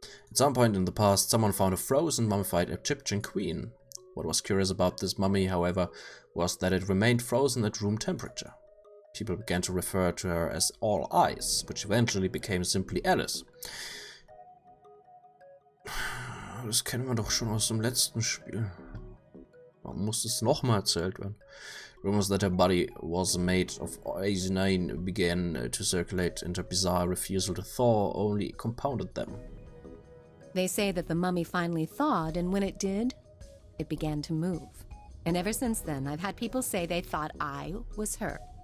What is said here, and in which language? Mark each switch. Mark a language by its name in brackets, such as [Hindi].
[English] At some point in the past, someone found a frozen, mummified Egyptian queen. What was curious about this mummy, however, was that it remained frozen at room temperature. People began to refer to her as All Ice, which eventually became simply Alice. [German] Das kennen wir doch schon aus dem letzten Spiel. Warum muss es nochmal erzählt werden? [English] Rumors that her body was made of Ice 9 began to circulate, and her bizarre refusal to thaw only compounded them. They say that the mummy finally thawed, and when it did, it began to move. And ever since then, I've had people say they thought I was her.